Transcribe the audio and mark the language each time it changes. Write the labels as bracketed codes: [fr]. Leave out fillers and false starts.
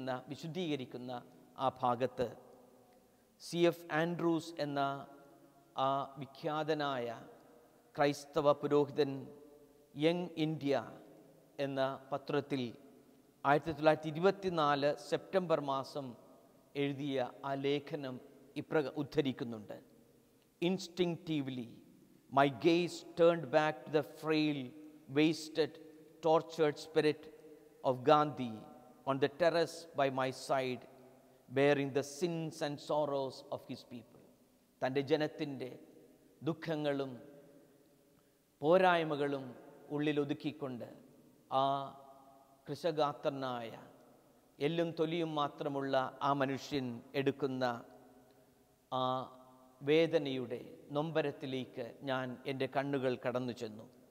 [ml] വിശദീകരിക്കുന്ന ആ ഭാഗത്ത് CF ആൻഡ്രൂസ് എന്ന ആ വിഖ്യാതനായ ക്രൈസ്തവ പുരോഹിതൻ യങ് ഇന്ത്യ എന്ന പത്രത്തിൽ 1924 സെപ്റ്റംബർ മാസം എഴുതിയ ആ ലേഖനം ഉദ്ധരിക്കുന്നുണ്ട്. [en] Instinctively, my gaze turned back to the frail, wasted, tortured spirit of Gandhi on the terrace by my side, bearing the sins and sorrows of his people. [ml] തൻ്റെ ജനത്തിൻ്റെ ദുഃഖങ്ങളും പോരായ്മകളും ഉള്ളിലൊതുക്കിക്കൊണ്ട് ആ കൃശഗാത്രനായ എല്ലും തൊലിയും മാത്രമുള്ള ആ മനുഷ്യൻ എടുക്കുന്ന ആ വേദനയുടെ നൊമ്പരത്തിലേക്ക് ഞാൻ എൻ്റെ കണ്ണുകൾ കടന്നു ചെന്നു.